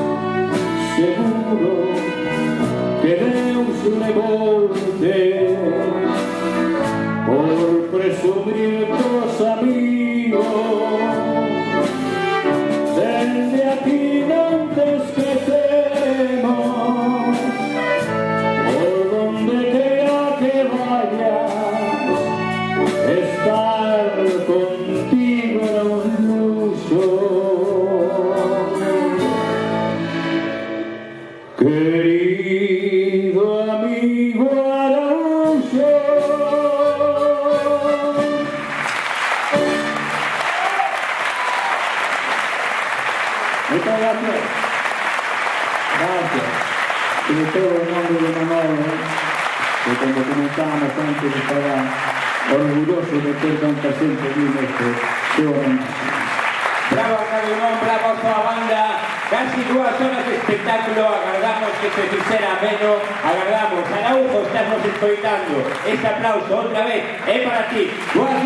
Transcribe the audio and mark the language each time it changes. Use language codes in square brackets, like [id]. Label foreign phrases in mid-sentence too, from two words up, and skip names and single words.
[gl] Seguro que Deus levoute por presumir cos amigos. Desde aquí non te esquecemos, [es] por donde quea que vayas, [gl] estar contigo era un luxo. Querido amigo Araújo. [es] Muchas gracias. Gracias. Sobre todo en nombre de Manolo, que cuando comenzamos antes estaba orgulloso de [gl] ter tanta xente aquí neste seu homenaxe. Bravo a Radio Non, bravo a súa banda. Casi 2 horas de espectáculo, agardamos que se fixera ameno, agardamos. Araújo, estamos escoitando. Este aplauso outra vez é para ti.